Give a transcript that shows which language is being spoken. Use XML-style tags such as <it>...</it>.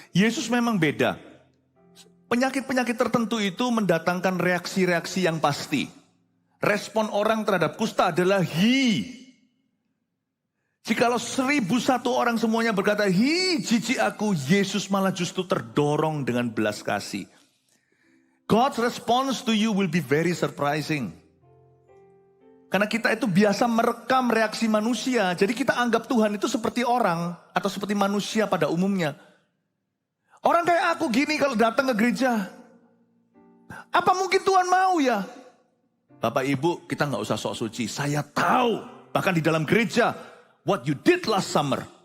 <id>Yesus memang beda. Penyakit-penyakit tertentu itu mendatangkan reaksi-reaksi yang pasti. Respon orang terhadap kusta adalah hi. Jikalau 1001 orang semuanya berkata hi, jijik aku, Yesus malah justru terdorong dengan belas kasih.</id> <en>God's response to you will be very surprising.</en> <id>Karena kita itu biasa merekam reaksi manusia. Jadi kita anggap Tuhan itu seperti orang atau seperti manusia pada umumnya. Orang kayak aku gini kalau datang ke gereja. Apa mungkin Tuhan mau ya? Bapak Ibu, kita nggak usah sok suci. Saya tahu, bahkan di dalam gereja,</id> <en>what you did last summer.</en>